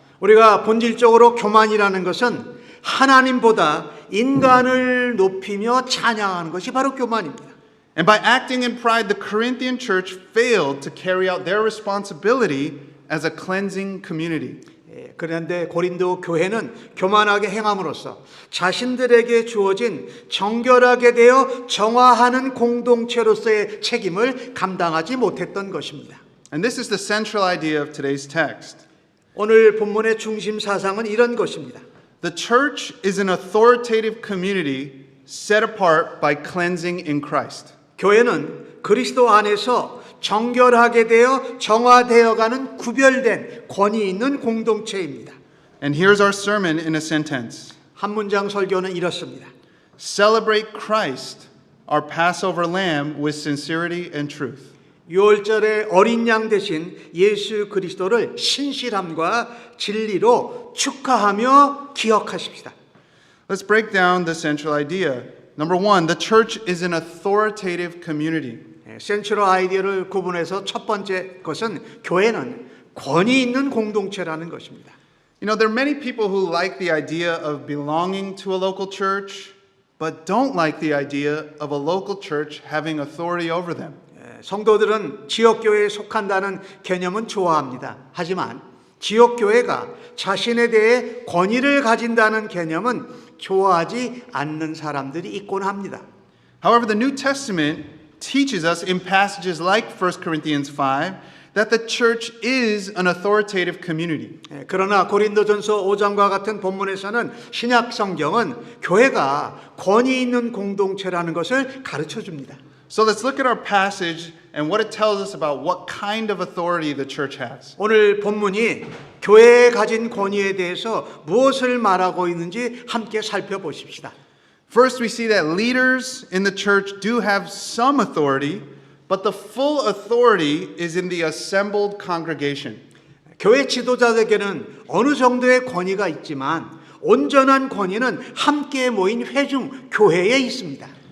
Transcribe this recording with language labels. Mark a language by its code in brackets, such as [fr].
[ko] 우리가 본질적으로 교만이라는 것은 하나님보다 인간을 높이며 찬양하는 것이 바로 교만입니다. [en] And by acting in pride, the Corinthian church failed to carry out their responsibility as a cleansing community. [ko] 그런데 고린도 교회는 교만하게 행함으로써 자신들에게 주어진 정결하게 되어 정화하는 공동체로서의 책임을 감당하지 못했던 것입니다. [en] And this is the central idea of today's text. [ko] 오늘 본문의 중심 사상은 이런 것입니다. [en] The church is an authoritative community set apart by cleansing in Christ. [ko] 교회는 그리스도 안에서 정결하게 되어 정화되어가는 구별된 권위 있는 공동체입니다. [en] And here's our sermon in a sentence. [ko] 한 문장 설교는 이렇습니다. [en] Celebrate Christ, our Passover lamb, with sincerity and truth. [ko] 6월절의 어린 양 대신 예수 그리스도를 신실함과 진리로 축하하며 기억하십시다. [en] Let's break down the central idea. Number one, the church is an authoritative community. [ko] 센트럴 아이디어를 구분해서 첫 번째 것은 교회는 권위 있는 공동체라는 것입니다. [en] You know, there are many people who like the idea of belonging to a local church, but don't like the idea of a local church having authority over them. [ko] 성도들은 지역교회에 속한다는 개념은 좋아합니다. 하지만 지역교회가 자신에 대해 권위를 가진다는 개념은 좋아하지 않는 사람들이 있곤 합니다. [en] However, the New Testament teaches us in passages like 1 Corinthians 5 that the church is an authoritative community. [ko] 그러나 고린도전서 5장과 같은 본문에서는 신약 성경은 교회가 권위 있는 공동체라는 것을 가르쳐 줍니다. [en] So let's look at our passage and what it tells us about what kind of authority the church has. [ko] 오늘 본문이 교회에 가진 권위에 대해서 무엇을 말하고 있는지 함께 살펴보십시다. [en] First, we see that leaders in the church do have some authority, but the full authority is in the assembled congregation. [ko] 교회 지도자에게는 어느 정도의 권위가 있지만 온전한 권위는 함께 모인 회중 교회에 있습니다.